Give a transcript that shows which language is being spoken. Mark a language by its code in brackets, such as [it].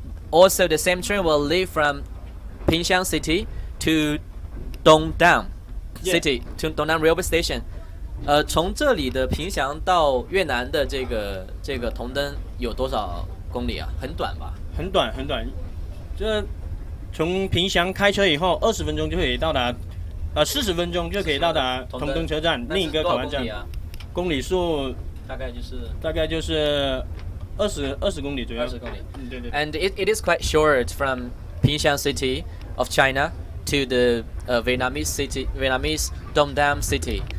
[en] Also, the same train will leave from Pingshan City to Dongdang City, to Dongdang Railway Station. [zh] 从这里的平祥到越南的这个同登有多少公里啊？很短吧？很短。这从平祥开车以后，20分钟就可以到达，40分钟就可以到达同登车站另一个口岸站。公里数大概就是20公里左右。 20公里。对。 [en] And it is quite short from Pingshan City of China to the Vietnamese Dongdang City.